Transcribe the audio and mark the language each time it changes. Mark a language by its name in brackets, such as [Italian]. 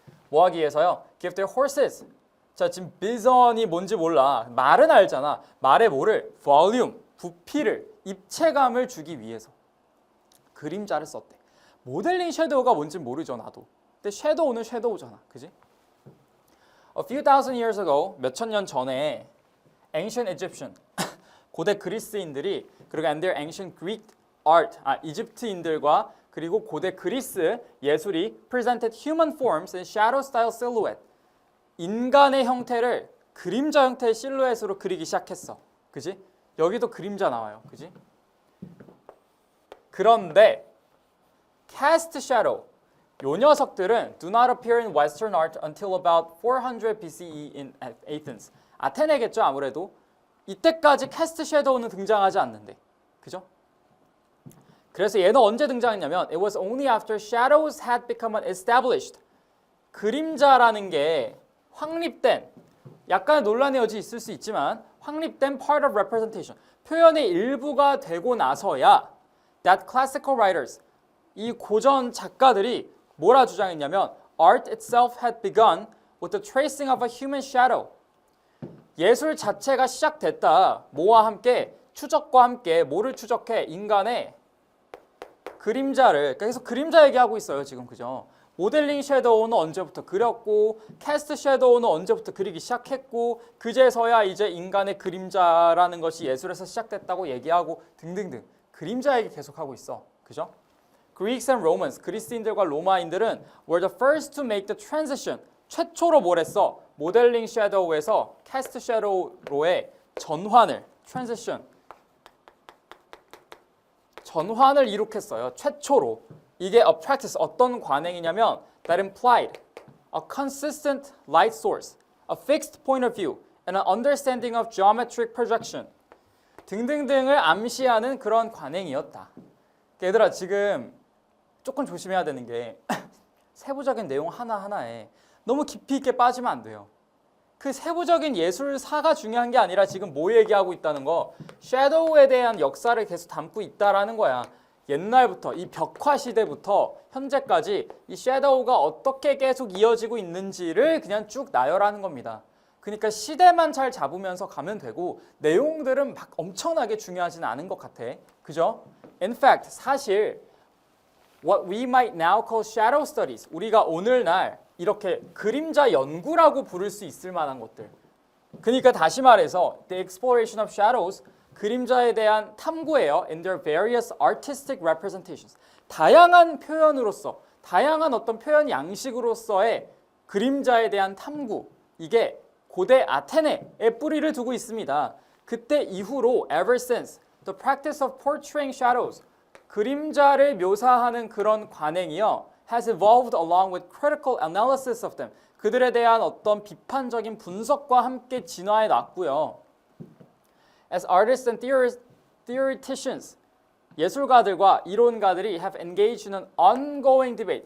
[Korean] 뭐 하기 위해서요? [English] Give their horses. [Korean] 자, 지금 bison이 뭔지 몰라. 말은 알잖아. 말에 뭐를? volume, 부피를, 입체감을 주기 위해서 그림자를 썼대. 모델링 섀도우가 뭔지 모르죠, 나도. 근데 섀도우는 섀도우잖아. 그지? [English] A few thousand years ago, [Korean] 몇천 년 전에 [English] ancient Egyptian, [Korean] 고대 그리스인들이, 그리고 [English] and their ancient Greek art, [Korean] 이집트인들과 그리고 고대 그리스 예술이 [English] presented human forms in shadow style silhouette. [Korean] 인간의 형태를 그림자 형태의 실루엣으로 그리기 시작했어. 그지? 여기도 그림자 나와요. 그지? 그런데 [English] cast shadow, [Korean] 요 녀석들은 [English] do not appear in Western art until about 400 BCE in Athens. [Korean] 아테네겠죠, 아무래도. 이때까지 cast shadow는 등장하지 않는데. 그죠? 그래서 얘는 언제 등장했냐면 [English] it was only after shadows had become established. [Korean] 그림자라는 게 확립된, 약간의 논란의 여지 있을 수 있지만 확립된 [English] part of representation, [Korean] 표현의 일부가 되고 나서야 [English] that classical writers, [Korean] 이 고전 작가들이 뭐라 주장했냐면 [English] art itself had begun with the tracing of a human shadow. [Korean] 예술 자체가 시작됐다. 뭐와 함께? 추적과 함께. 뭐를 추적해? 인간의 그림자를. 계속 그림자 얘기하고 있어요, 지금. 그죠? 모델링 섀도우는 언제부터 그렸고, 캐스트 섀도우는 언제부터 그리기 시작했고, 그제서야 이제 인간의 그림자라는 것이 예술에서 시작됐다고 얘기하고 등등등. 그림자 얘기 계속하고 있어. 그죠? [English] Greeks and Romans, [Korean] 그리스인들과 로마인들은 [English] were the first to make the transition. [Korean] 최초로 뭘 했어? 모델링 섀도우에서 캐스트 섀도우로의 전환을, transition, 전환을 이룩했어요. 최초로. 이게 [English] a practice, [Korean] 어떤 관행이냐면 [English] that implied a consistent light source, a fixed point of view, and an understanding of geometric projection [Korean] 등등등을 암시하는 그런 관행이었다. 얘들아, 지금 조금 조심해야 되는 게 세부적인 내용 하나하나에 너무 깊이 있게 빠지면 안 돼요. 그 세부적인 예술사가 중요한 게 아니라 지금 뭐 얘기하고 있다는 거, 섀도우에 대한 역사를 계속 담고 있다라는 거야. 옛날부터, 이 벽화 시대부터 현재까지 이 섀도우가 어떻게 계속 이어지고 있는지를 그냥 쭉 나열하는 겁니다. 그러니까 시대만 잘 잡으면서 가면 되고 내용들은 막 엄청나게 중요하지는 않은 것 같아. 그죠? [English] In fact, [Korean] 사실 [English] what we might now call shadow studies, [Korean] 우리가 오늘날 이렇게 그림자 연구라고 부를 수 있을 만한 것들. 그러니까 다시 말해서 [English] the exploration of shadows, [Korean] 그림자에 대한 탐구예요. [English] in their various artistic representations. [Korean] 다양한 표현으로서, 다양한 어떤 표현 양식으로서의 그림자에 대한 탐구. 이게 고대 아테네에 뿌리를 두고 있습니다. 그때 이후로 [English] ever since the practice of portraying shadows, [Korean] 그림자를 묘사하는 그런 관행이요, [English] has evolved along with critical analysis of them. [Korean] 그들에 대한 어떤 비판적인 분석과 함께 진화해 났고요. [English] As artists and theoreticians, [Korean] 예술가들과 이론가들이 [English] have engaged in an ongoing debate.